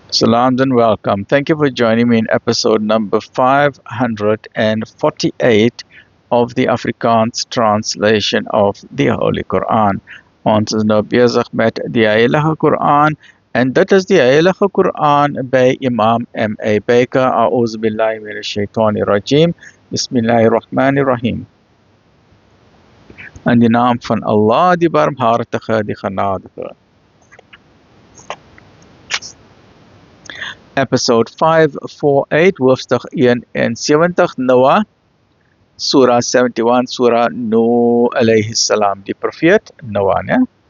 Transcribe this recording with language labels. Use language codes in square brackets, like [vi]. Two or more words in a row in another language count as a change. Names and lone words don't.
[en] Salams and welcome. Thank you for joining me in episode number 548 of the Afrikaans translation of the Holy Quran. [af] Ons is nou besig met die Heilige Quran en dit is die Heilige Quran by Imam M.A. Baker. [ar] أعوذ بالله من الشيطان الرجيم. بسم الله الرحمن الرحيم. [af] In die naam van Allah, die barmhartige, die genadige. Episode 548, hoofstuk 71, Noah, Surah 71, Surah Nuh [ar] عليه السلام, [af] die profeet Noah, né?